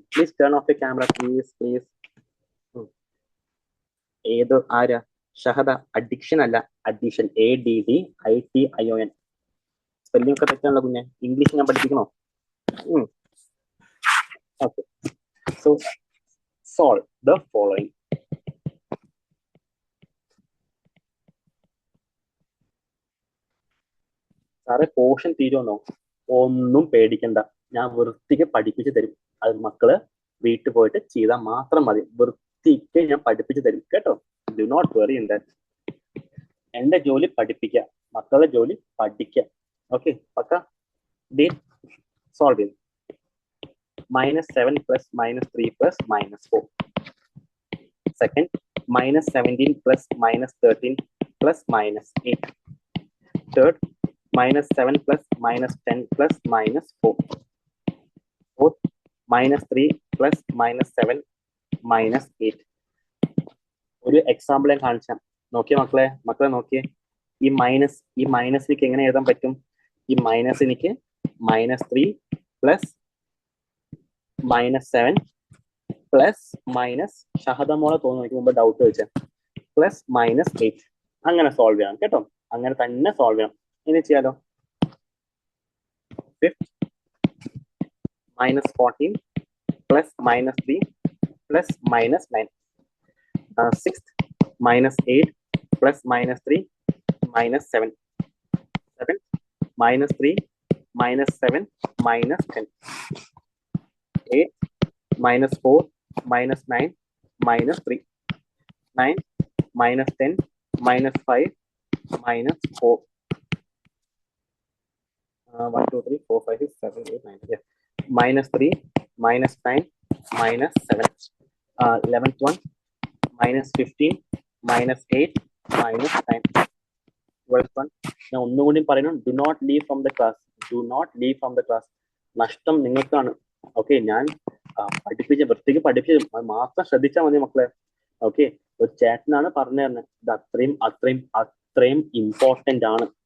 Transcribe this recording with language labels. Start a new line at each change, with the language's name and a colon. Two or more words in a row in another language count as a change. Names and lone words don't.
English: Please turn off you camera please.
Malayalam: ഏത് ആരാ?
English: ഷഹദ.
Malayalam: അഡിക്ഷൻ അല്ല, അഡീഷൻ. ADDITION. സ്പെല്ലിംഗ് ഒക്കെ തെറ്റാണല്ലോ കുഞ്ഞെ. ഇംഗ്ലീഷ് ഞാൻ പഠിപ്പിക്കണോ?
English: Okay, so solve the following.
Malayalam: സാറേ പോർഷൻ തീരുമെന്നോ? ഒന്നും പേടിക്കണ്ട, ഞാൻ വൃത്തിക്ക് പഠിപ്പിച്ചു തരും. അത് മക്കള് വീട്ടിൽ പോയിട്ട് ചെയ്താൽ മാത്രം മതി. വൃത്തിക്ക് ഞാൻ പഠിപ്പിച്ചു തരും കേട്ടോ.
English: Do not worry in that.
Malayalam: എന്റെ ജോലി പഠിപ്പിക്കുക, മക്കളുടെ ജോലി പഠിക്കുക. ഓക്കെ, പക്ക. സോൾവ് ചെയ്യും.
English: -7 plus -3 plus -4. Second, -17 plus -13 plus -8. Third, -7 plus -10 plus -4. Fourth, -3 plus -7 -8.
Malayalam: ഒരു എക്സാമ്പിൾ ഞാൻ കാണിച്ചാൽ നോക്കിയേ മക്കളെ നോക്കിയേ. ഈ മൈനസിലേക്ക് എങ്ങനെ എഴുതാൻ പറ്റും? ഈ മൈനസ് എനിക്ക് -3
English: plus -7 plus minus
Malayalam: ഷഹദ മോളെ തോന്നുന്നു എനിക്ക് മുമ്പ് ഡൗട്ട് വെച്ചാൽ പ്ലസ് -8. അങ്ങനെ സോൾവ് ചെയ്യണം കേട്ടോ. അങ്ങനെ തന്നെ സോൾവ് ചെയ്യണം. ഇനി ചെയ്യാലോ.
English: Fifth -14 plus -3 plus -9. Sixth -8 plus -3 -7. Seventh -3 -7 -10. Eight -4 -9 -3. 9 -10 -5 -4. 1 2 3 4 5 6 7 8 9. Yeah. -3 -9 -7. 11th one -15 -8 -9. 12th one
Malayalam: ഞാൻ ഒന്നുകൂടി പറയുന്നു.
English: Do not leave from the class.
Malayalam: നഷ്ടം നിങ്ങൾക്കാണ്. ഓക്കെ, ഞാൻ വൃത്തിക്ക് പഠിപ്പിച്ച് മാത്രം ശ്രദ്ധിച്ചാൽ മതി മക്കളെ. ഓക്കെ, ഒരു ചേട്ടനാണ് പറഞ്ഞു തരുന്നത്. ഇത് അത്രയും ഇമ്പോർട്ടന്റ് ആണ്.